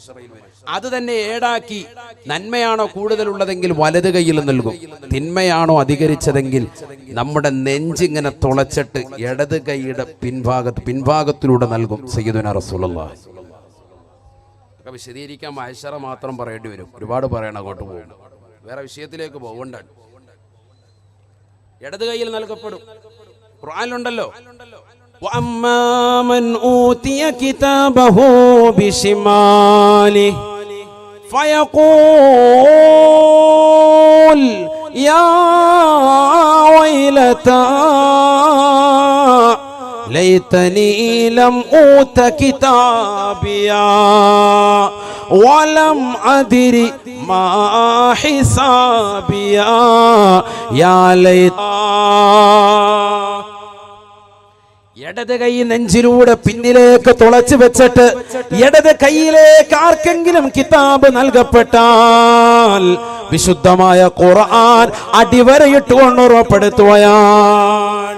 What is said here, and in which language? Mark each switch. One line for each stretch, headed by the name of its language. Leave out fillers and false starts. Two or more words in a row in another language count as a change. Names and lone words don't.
Malayalam: അത് തന്നെ ഏടാക്കി നന്മയാണോ കൂടുതലുള്ളതെങ്കിൽ വലത് കൈയിൽ നൽകും, തിന്മയാണോ അധികരിച്ചതെങ്കിൽ നമ്മുടെ നെഞ്ചിങ്ങനെ തുളച്ചിട്ട് ഇടത് കൈയുടെ പിൻഭാഗത്തിലൂടെ നൽകും
Arabic: سيدنا رسول الله.
Malayalam: ഒക്കെ വിശദീകരിക്കാൻ മഹ്ശറ മാത്രം പറയേണ്ടി വരും, ഒരുപാട് പറയണം, അങ്ങോട്ട് പോകും. വേറെ വിഷയത്തിലേക്ക് പോകണ്ടാണ്. ഇടത് കൈയിൽ നൽകപ്പെടും. ഖുർആനിലുണ്ടല്ലോ,
Arabic: وَأَمَّا مَنْ أُوتِيَ كِتَابَهُ بِشِمَالِهِ فَيَقُولُ يَا وَيْلَتَى لَيْتَنِي لَمْ أُوتَ كِتَابِيَهْ وَلَمْ أَدْرِ مَا حِسَابِيَهْ يَا لَيْتَهَا.
Malayalam: ഇടത് കൈ നെഞ്ചിലൂടെ പിന്നിലേക്ക് തുളച്ചു വെച്ചിട്ട് ഇടത് കൈയിലേക്ക് ആർക്കെങ്കിലും കിതാബ് നൽകപ്പെട്ടാൽ വിശുദ്ധമായ ഖുർആൻ അടിവരയിട്ടുകൊണ്ട് ഉറപ്പെടുത്തുകയാണ്.